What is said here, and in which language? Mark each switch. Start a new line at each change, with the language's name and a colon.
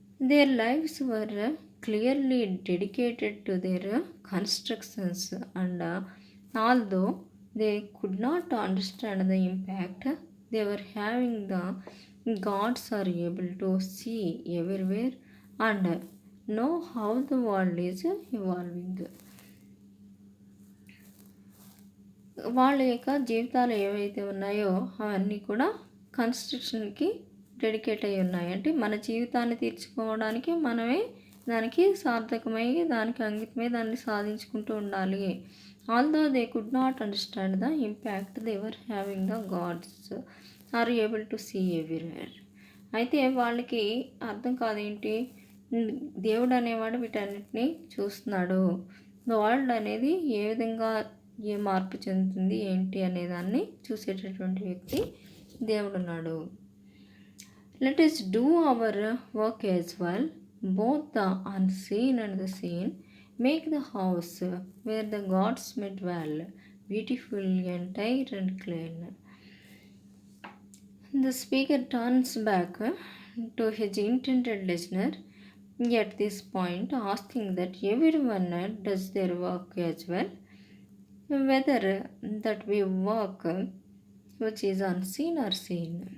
English: Their lives were clearly dedicated to their constructions and although they could not understand the impact they were having, the gods are able to see everywhere and know how the world is evolving.
Telugu: వాళ్ళ యొక్క జీవితాలు ఏవైతే ఉన్నాయో అవన్నీ కూడా కన్స్ట్రక్షన్కి dedicate అయి ఉన్నాయి. అంటే మన జీవితాన్ని తీర్చుకోవడానికి మనమే దానికి సార్థకమై దానికి అంకితమై దాన్ని సాధించుకుంటూ ఉండాలి.
English: Although they could not understand the impact they were having, the gods are able to see everywhere.
Telugu: అయితే వాళ్ళకి అర్థం కాదేంటి, దేవుడు అనేవాడు వీటన్నిటిని చూస్తున్నాడు, వరల్డ్ అనేది ఏ విధంగా ఏ మార్పు చెందుతుంది ఏంటి అనేదాన్ని చూసేటటువంటి వ్యక్తి దేవుడు ఉన్నాడు.
English: Let us do our work as well, both the unseen and the seen. Make the house where the gods may dwell beautiful, entire and clean. The speaker turns back to his intended listener at this point, asking that everyone does their work as well, whether that we work which is unseen or seen.